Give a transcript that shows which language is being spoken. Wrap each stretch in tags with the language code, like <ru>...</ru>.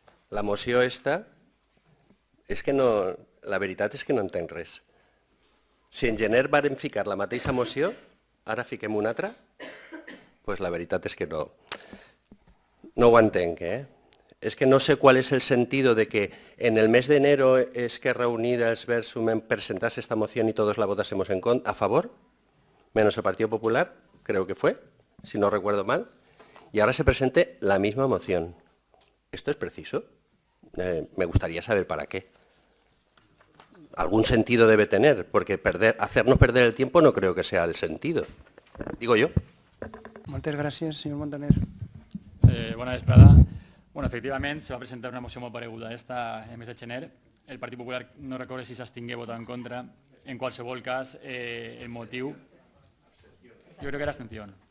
<ca>La moció esta, és que no, la veritat és que no entenc res. Si en gener vàrem ficar la mateixa moció, ara fiquem una altra, doncs la veritat és que no ho entenc,</ca> <es>Es que no sé cuál es el sentido de que en el mes de enero Esquerra Unida, els Verds, presentase esta moción y todos la votásemos a favor, menos el Partido Popular, creo que fue, si no recuerdo mal, y ahora se presente la misma moción. ¿Esto es preciso? Me gustaría saber para qué. Algún sentido debe tener, porque hacernos perder el tiempo no creo que sea el sentido. Digo yo.</es> <ca>Moltes gràcies, senyor Montaner. Bona vesprada. Bueno, efectivament, se va presentar una moció molt pareguda a esta en el mes de gener. El Partit Popular no recorda si s'abstingué a votar en contra. En qualsevol cas, el motiu... Jo crec que era abstenció.</ca>